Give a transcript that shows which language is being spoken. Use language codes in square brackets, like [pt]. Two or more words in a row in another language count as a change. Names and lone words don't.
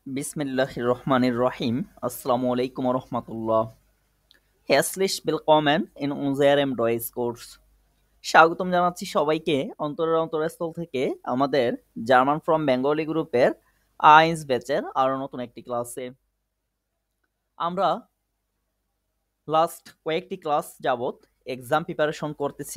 [ar] بسم الله الرحمن الرحيم. السلام عليكم ورحمة الله. [de] Herzlich willkommen in unserem Deutschkurs. [bn] স্বাগতম জানাচ্ছি সবাইকে অন্তরের থেকে আমাদের [en] German from Bengali [bn] গ্রুপের আইন্স ব্যাচের আরো নতুন একটি ক্লাসে। আমরা লাস্ট কয়েকটি ক্লাস যাবত [en] exam preparation [bn] করতেছি।